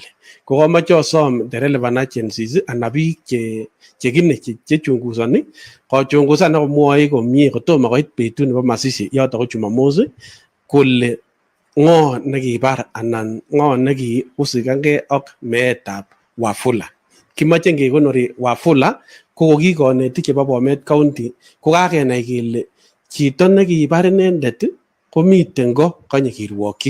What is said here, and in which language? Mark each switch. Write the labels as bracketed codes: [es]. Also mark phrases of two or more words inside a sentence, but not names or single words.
[kln] Ko komoche osom [en] the relevant agencies [kln] anan biik chekine chechungusoni kochungusan ak komwoe komie kotomo koit betut nebo Masisi yoto ko Jumamos kole ng'o nekibar anan ng'o nekihusikangei ak meetab Wafula. Kimoche kekonori Wafula ko ki kanetik chebo Bomet County ko kakenai kele chito nekibar inendet komiten ko konye kirwokyi.